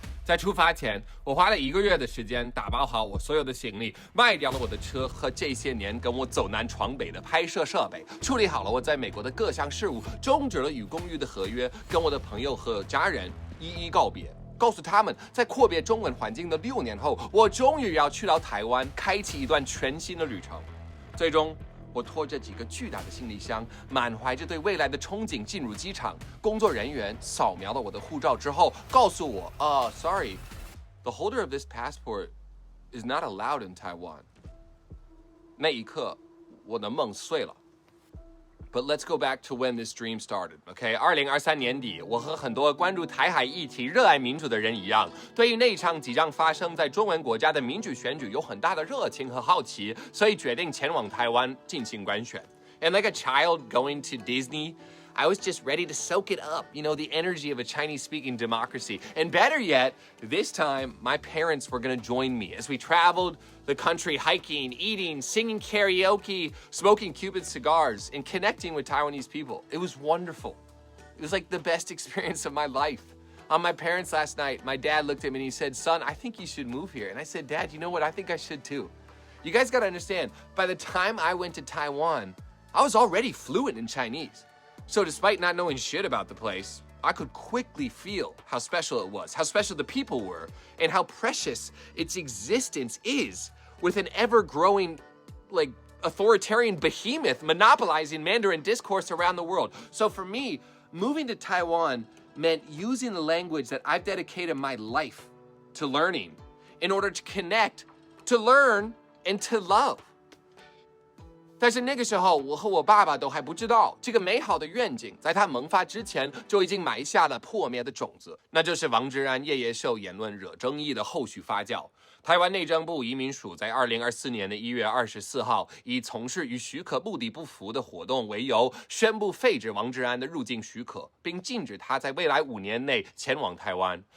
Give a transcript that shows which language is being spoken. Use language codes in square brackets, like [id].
[zh] 在出发前，我花了1个月的时间打包好我所有的行李，卖掉了我的车和这些年跟我走南闯北的拍摄设备，处理好了我在美国的各项事务，终止了与公寓的合约，跟我的朋友和家人一一告别。告诉他们，在阔别中文环境的6年后，我终于要去到台湾，开启一段全新的旅程。最终，我拖着几个巨大的行李箱，满怀着对未来的憧憬进入机场。工作人员扫描了我的护照之后，告诉我， [en] sorry, the holder of this passport is not allowed in Taiwan。 [zh] 那一刻，我的梦碎了。 [en] But let's go back to when this dream started, OK? [zh] 2023年底，我和很多关注台海议题、热爱民主的人一样，对于那场即将发生在中文国家的民主选举有很大的热情和好奇，所以决定前往台湾进行观选。 [en] And like a child going to Disney, I was just ready to soak it up, the energy of a Chinese-speaking democracy. And better yet, this time, my parents were going to join me as we traveled the country hiking, eating, singing karaoke, smoking Cuban cigars, and connecting with Taiwanese people. It was wonderful. It was like the best experience of my life. On my parents last night, my dad looked at me and he said, "Son, I think you should move here." And I said, "Dad, you know what? I think I should too." You guys got to understand, by the time I went to Taiwan, I was already fluent in Chinese. So despite not knowing shit about the place, I could quickly feel how special it was, how special the people were, and how precious its existence is with an ever-growing, authoritarian behemoth monopolizing Mandarin discourse around the world. So for me, moving to Taiwan meant using the language that I've dedicated my life to learning in order to connect, to learn, and to love. [zh] 但是那个时候，我和我爸爸都还不知道，这个美好的愿景在它萌发之前就已经埋下了破灭的种子，那就是王志安夜夜秀言论惹争议的后续发酵。台湾内政部移民署在2024年的1月24号，以从事与许可目的不符的活动为由，宣布废止王志安的入境许可，并禁止他在未来5年内前往台湾。